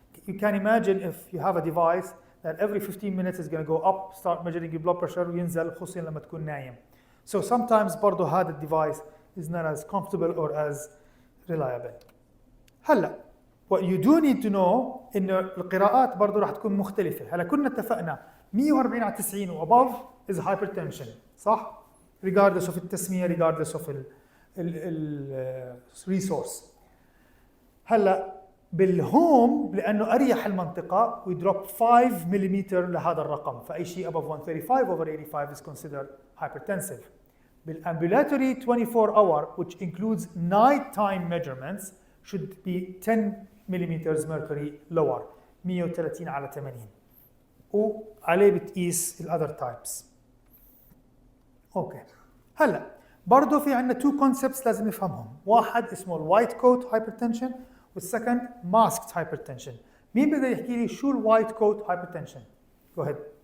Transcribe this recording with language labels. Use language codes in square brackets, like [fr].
[en] You can imagine if you have a device that every 15 minutes is going to go up, start measuring your blood pressure [ar] وينزل خصوصا لما تكون نايم. [en] So sometimes [ar] برضه هذا الديفايس [en] is not as comfortable or as reliable. [ar] هلا [en] what you do need to know [ar] إنه القراءات برضه راح تكون مختلفة. هلا كنا اتفقنا 140 على 90 و [en] above is hypertension [ar] صح؟ [en] regardless of [ar] التسمية regardless of ال resource. هلا بالهوم لانه اريح المنطقه [en] we drop [ar] 5 ملم لهذا الرقم، فاي شيء [en] above 135 over 85 is considered hypertensive. بالambulatory 24 hour which includes nighttime measurements should be 10 ملم mercury lower 130 على 80 [ar] وعليه بتقيس الاذر تايبس. اوكي هلا برضه في عندنا تو كونسبتس لازم نفهمهم، واحد اسمه الوايت كوت هايبرتنشن والسكند ماسكد هايبرتنشن. مين بده يحكي لي شو الوايت كوت هايبرتنشن؟ جو هيد.